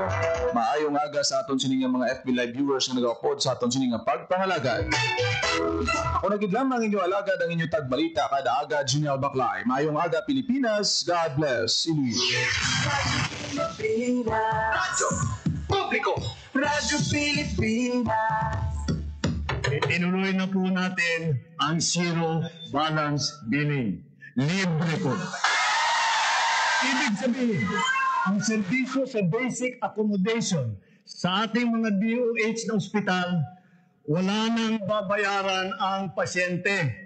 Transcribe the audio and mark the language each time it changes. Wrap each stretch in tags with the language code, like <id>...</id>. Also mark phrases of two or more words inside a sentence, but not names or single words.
<hil>Maayong aga sa aton sining mga</hil> <en>FB Live viewers</en> <hil>na nag-upload sa aton sining pagpangalagad. Ako nagidlam ang inyong alagad ang inyong tagbalita kada aga General Baclay. Maayong aga Pilipinas.</hil> <en>God bless</en> <hil>Iloilo.</hil> <tl>Radyo Publiko. Radyo Pilipinas. Itinuloy na po natin ang zero balance billing. Libre po. Ibig sabihin, ang serbisyo sa</tl> <en>basic accommodation</en> <tl>sa ating mga DOH na ospital, wala nang babayaran ang pasyente.</tl>